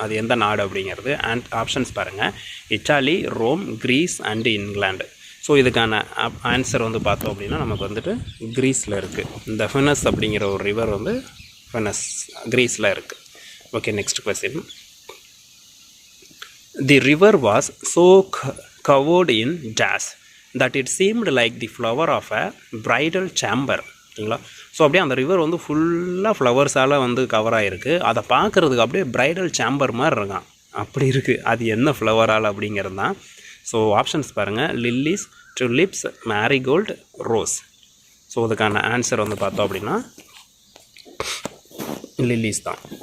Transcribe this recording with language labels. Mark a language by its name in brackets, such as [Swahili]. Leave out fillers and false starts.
[Tamil] அது எந்த நாடு அப்படிங்கிறது. அண்ட் ஆப்ஷன்ஸ் பாருங்கள், Italy, Rome, Greece and England. So இதுக்கான ஆன்சர் வந்து பார்த்தோம் அப்படின்னா நமக்கு வந்துட்டு கிரீஸில் இருக்குது. இந்த ஃபெனஸ் அப்படிங்கிற ஒரு ரிவர் வந்து ஃபெனஸ் கிரீஸில் இருக்குது. [English] Okay, next question. The river was so covered in jazz that it seemed like the flower of a bridal chamber. [Tamil] ஓகேங்களா, ஸோ அப்படியே அந்த ரிவர் வந்து ஃபுல்லாக ஃப்ளவர்ஸால் வந்து கவர் ஆகிருக்கு. அதை பார்க்குறதுக்கு அப்படியே ப்ரைடல் சேம்பர் மாதிரி இருக்கான். அப்படி இருக்குது. அது என்ன ஃப்ளவரால் அப்படிங்கிறது தான். ஸோ ஆப்ஷன்ஸ் பாருங்கள், lilies, tulips, marigold, rose. So அதுக்கான ஆன்சர் வந்து பார்த்தோம் அப்படின்னா லில்லிஸ் தான்.